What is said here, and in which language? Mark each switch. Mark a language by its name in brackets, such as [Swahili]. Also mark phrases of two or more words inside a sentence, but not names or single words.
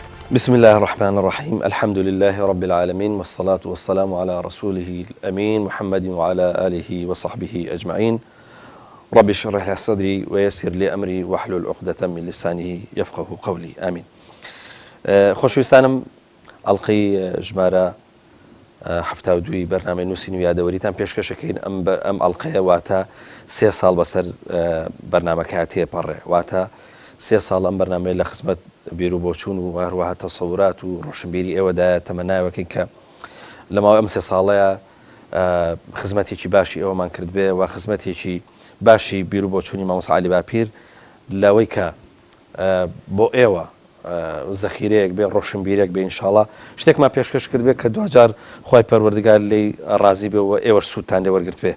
[Arabic] بسم الله الرحمن الرحيم الحمد لله رب العالمين والصلاة والسلام على رسوله الأمين محمد وعلى آله وصحبه أجمعين رب اشرح لي صدري ويسر لي أمري واحلل عقدة من لسانه يفقه قولي آمين. [Central Kurdish] خۆشویستانم ئەڵقەی ژمارە هەفتا و دوی بەرنامەی نووسین و یادەوەریتان پێشکەشەکەین ئەم ئەڵقەیە واتە 3 ساڵ بەسەر بەرنامەکە تێپەڕێ واتە 3 ساڵ ئەم بەرنامەی لە خزمەت بیر و بۆچوون و هەروەها تەسەورات و ڕۆشنبیری ئێوەدایە تەمەناوەکەین کە لەماوەی ئەم 3 ساڵەیە خزمەتێکی باشی ئێوەمان کرد بێ و خزمەتێکی باشی بیر و بۆچوونی مامۆستا عەلی باپیر لەوەی کە بۆ ئێوە زەخیرەیەک بێ ڕۆشنبیرێک بێ ئینشاڵڵا شتێکمان پێشکەش کرد بێ کە دوجار خی پەروەردگار لێی ڕازی بێ و ئێوەش سوودتان لێ وەرگرت بێ.